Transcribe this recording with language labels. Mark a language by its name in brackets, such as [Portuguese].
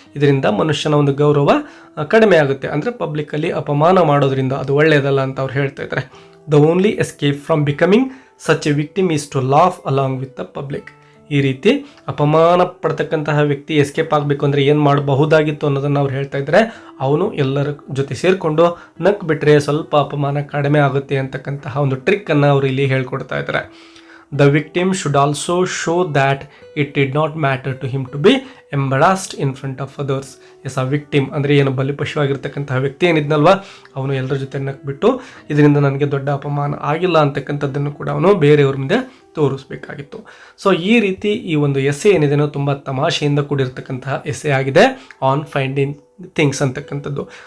[Kannada] ಇದರಿಂದ ಮನುಷ್ಯನ ಒಂದು ಗೌರವ ಕಡಿಮೆ ಆಗುತ್ತೆ. ಅಂದರೆ ಪಬ್ಲಿಕ್ಕಲ್ಲಿ ಅಪಮಾನ ಮಾಡೋದ್ರಿಂದ ಅದು ಒಳ್ಳೆಯದಲ್ಲ ಅಂತ ಅವ್ರು ಹೇಳ್ತಾ ಇದ್ದಾರೆ. [English] The only escape from becoming such a victim is to laugh along with the public. [Kannada] ಈ ರೀತಿ ಅಪಮಾನ ಪಡ್ತಕ್ಕಂತಹ ವ್ಯಕ್ತಿ ಎಸ್ಕೇಪ್ ಆಗಬೇಕು ಅಂದರೆ ಏನು ಮಾಡಬಹುದಾಗಿತ್ತು ಅನ್ನೋದನ್ನು ಅವ್ರು ಹೇಳ್ತಾ ಇದ್ದಾರೆ. ಅವನು ಎಲ್ಲರ ಜೊತೆ ಸೇರಿಕೊಂಡು ನಕ್ ಬಿಟ್ಟರೆ ಸ್ವಲ್ಪ ಅಪಮಾನ ಕಡಿಮೆ ಆಗುತ್ತೆ ಅಂತಕ್ಕಂತಹ ಒಂದು ಟ್ರಿಕ್ಕನ್ನು ಅವರು ಇಲ್ಲಿ ಹೇಳ್ಕೊಡ್ತಾ ಇದ್ದಾರೆ. [English] The victim should also show that it did not matter to him to be embarrassed in front of others. [Kannada] S, ಆ ವಿಕ್ಟಿಮ್ ಅಂದರೆ ಏನು ಬಲಿಪಶುವಾಗಿರ್ತಕ್ಕಂತಹ ವ್ಯಕ್ತಿ ಏನಿದ್ನಲ್ವ, ಅವನು ಎಲ್ಲರ ಜೊತೆ ನಕ್ಬಿಟ್ಟು ಇದರಿಂದ ನನಗೆ ದೊಡ್ಡ ಅಪಮಾನ ಆಗಿಲ್ಲ ಅಂತಕ್ಕಂಥದ್ದನ್ನು ಕೂಡ ಅವನು ಬೇರೆಯವ್ರ ಮುಂದೆ ತೋರಿಸ್ಬೇಕಾಗಿತ್ತು. ಸೊ ಈ ರೀತಿ ಈ ಒಂದು ಎಸ್ಸೆ ಏನಿದೆನೋ ತುಂಬ ತಮಾಷೆಯಿಂದ ಕೂಡಿರ್ತಕ್ಕಂತಹ ಎಸ್ಸೆ ಆಗಿದೆ, ಆನ್ ಫೈಂಡಿಂಗ್ ಥಿಂಗ್ಸ್ ಅಂತಕ್ಕಂಥದ್ದು.